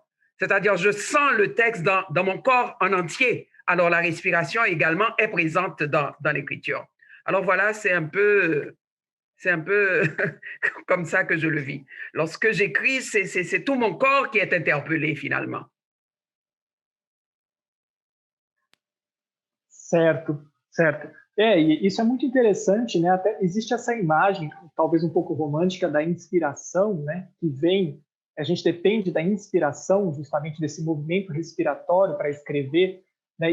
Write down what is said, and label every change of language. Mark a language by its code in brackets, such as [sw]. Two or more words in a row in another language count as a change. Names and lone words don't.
[fr] C'est-à-dire je sens le texte dans mon corps en entier. Alors la respiration également est présente dans l'écriture. Alors voilà, c'est un peu comme ça que je le vis. Lorsque j'écris, c'est tout mon corps qui est interpellé finalement. [pt] Certo, certo. E isso é muito interessante, né? Até existe essa imagem, talvez um pouco romântica, da inspiração, né? Que vem, a gente depende da inspiração, justamente desse movimento respiratório para escrever, né?